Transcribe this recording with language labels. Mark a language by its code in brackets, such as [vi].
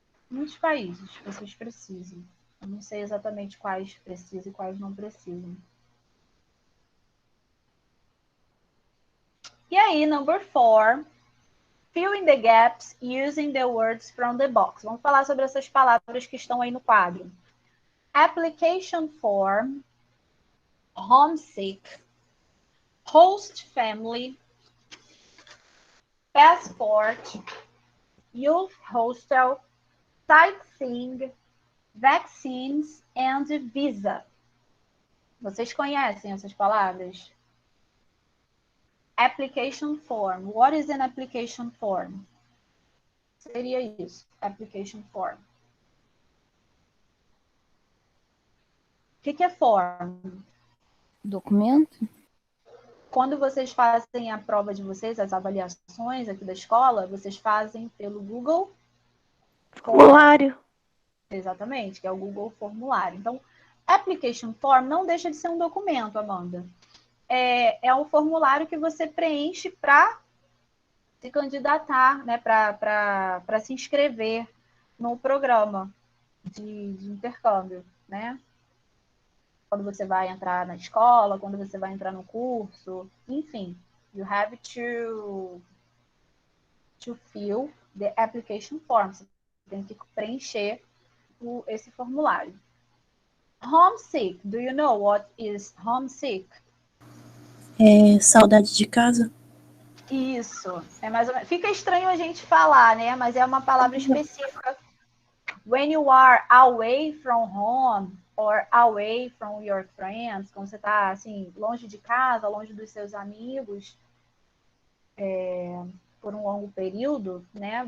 [pt] Muitos países vocês precisam. Eu não sei exatamente quais precisam e quais não precisam. E aí, [en] number 4, fill in the gaps using the words from the box. [pt] Vamos falar sobre essas palavras que estão aí no quadro. [en] Application form, homesick, host family, passport, youth hostel, sightseeing, vaccines and visa. [pt] Vocês conhecem essas palavras? [en] Application form. What is an application form? [pt] Seria isso, application form. O que é form? Documento? Quando vocês fazem a prova de vocês, as avaliações aqui da escola, vocês fazem pelo Google Formulário. Exatamente, que é o Google Formulário. Então, application form não deixa de ser um documento, Amanda. É um formulário que você preenche para se candidatar, né, para se inscrever no programa de intercâmbio, né? Quando você vai entrar na escola, quando você vai entrar no curso, enfim. [en] You have to fill the application form. [pt] Você tem que preencher esse formulário. [en] Homesick. Do you know what is homesick? [pt] Saudade de casa? Isso. É mais ou menos. Fica estranho a gente falar, né? Mas é uma palavra específica. [en] When you are away from home or away from your friends, [pt] quando você está assim, longe de casa, longe dos seus amigos, por um longo período, né?